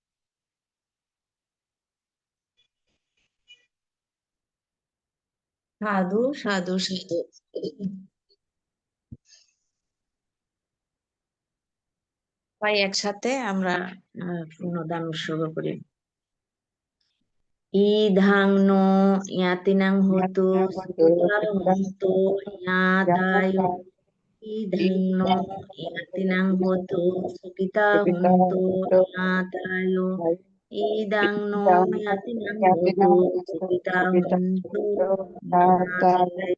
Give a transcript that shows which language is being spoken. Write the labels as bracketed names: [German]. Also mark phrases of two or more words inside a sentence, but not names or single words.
[Pali] সাধু সাধু সাধু। [Bangla] সবাই একসাথে আমরা পূর্ণদান উৎসর্গ করি। [Pali] ইধাং নো ইয়াতিনাং হতু সুতা হন্তু ইয়াদায়ু। ইধাং নো ইয়াতিনাং হতু সুকিতা হন্তু ইয়াদায়ু। ইদাং নো ইয়াতিনাং হতু সুকিতা হন্তু ইয়াদায়ু।